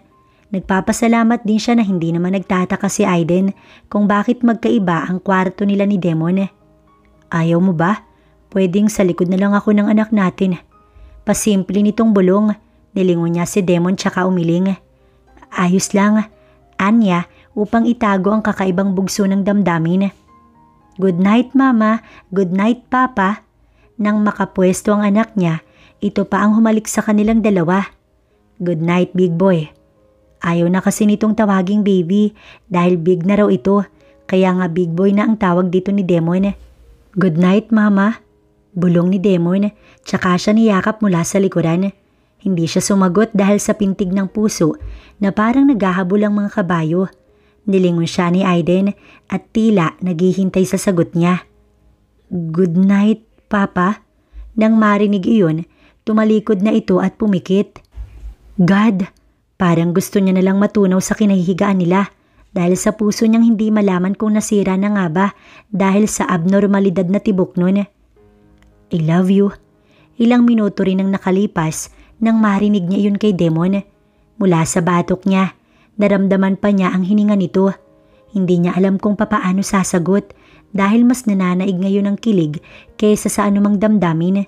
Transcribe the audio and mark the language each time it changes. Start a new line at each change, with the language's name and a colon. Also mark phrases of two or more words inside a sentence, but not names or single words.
Filipino: Nagpapasalamat din siya na hindi naman nagtataka si Aiden kung bakit magkaiba ang kwarto nila ni Demon. Ayaw mo ba? Pwedeng sa likod na lang ako ng anak natin. Pasimple nitong bulong, nilingon niya si Demon tsaka umiling. Ayos lang, anya upang itago ang kakaibang bugso ng damdamin.
English: Good night, Mama. Good night, Papa.
Filipino: Nang makapwesto ang anak niya, ito pa ang humalik sa kanilang dalawa.
English: Good night, big boy.
Filipino: Ayaw na kasi nitong tawaging baby dahil big na raw ito, kaya nga
English: big boy
Filipino: na ang tawag dito ni Demon.
English: Good night, Mama.
Filipino: Bulong ni Demon, tsaka siya niyakap mula sa likuran. Hindi siya sumagot dahil sa pintig ng puso na parang naghahabol ang mga kabayo. Nilingon siya ni Aiden at tila naghihintay sa sagot niya.
English: Good night, Papa.
Filipino: Nang marinig iyon, tumalikod na ito at pumikit. God, parang gusto niya nalang matunaw sa kinahihigaan nila dahil sa puso niyang hindi malaman kung nasira na nga ba dahil sa abnormalidad na tibok nun.
English: I love you.
Filipino: Ilang minuto rin ang nakalipas nang marinig niya iyon kay Demon. Mula sa batok niya, naramdaman pa niya ang hininga nito. Hindi niya alam kung papaano sasagot dahil mas nananaig ngayon ang kilig kaysa sa anumang damdamin.